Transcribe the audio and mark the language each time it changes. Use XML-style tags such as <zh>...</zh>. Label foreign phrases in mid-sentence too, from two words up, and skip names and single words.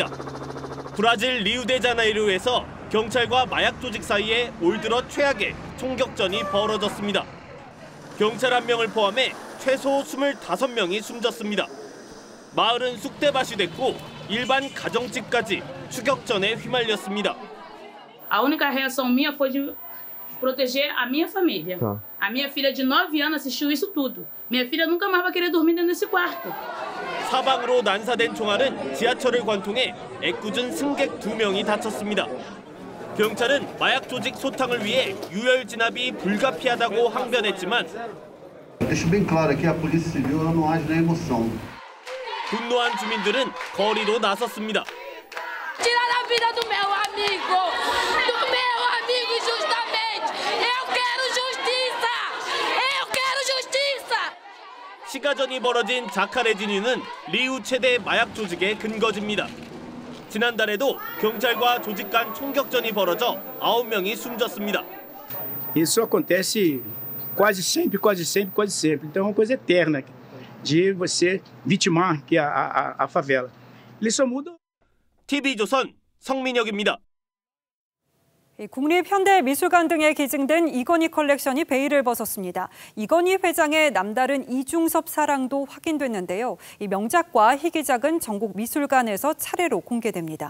<ko>브라질 리우데자네이루에서 경찰과 마약 조직 사이에 올 들어 최악의 총격전이 벌어졌습니다. 경찰 1명을 포함해 최소 25명이 숨졌습니다. 마을은 쑥대밭이 됐고 일반 가정집까지 추격전에 휘말렸습니다.</ko> <pt>A única reação minha foi de proteger a minha família. A minha filha de 9 anos assistiu isso tudo. Minha filha nunca mais vai querer dormir dentro desse quarto.</pt> <ko>사방으로 난사된 총알은 지하철을 관통해 애꿎은 승객 2명이 다쳤습니다. 경찰은 마약 조직 소탕을 위해 유혈 진압이 불가피하다고 항변했지만</ko> <pt>Deixo bem claro aqui, a Polícia Civil ela não age na emoção.</pt> <ko>분노한 주민들은 거리로 나섰습니다.</ko> <pt>Tirar a vida do meu amigo injustamente. Eu quero justiça. Eu quero justiça.</pt> <ko>시가전이 벌어진 자카레지뉴는 리우 최대 마약 조직의 근거지입니다. 지난달에도 경찰과 조직 간 총격전이 벌어져 9명이 숨졌습니다.</ko> <pt>Isso acontece quase sempre. Então é uma coisa eterna de você vitimar que a favela. Eles só mudam.</pt> <ko>TV조선 성민혁입니다. 국립현대미술관 등에 기증된 이건희 컬렉션이 베일을 벗었습니다. 이건희 회장의 남다른 이중섭 사랑도 확인됐는데요. 이 명작과 희귀작은 전국 미술관에서 차례로 공개됩니다.</ko>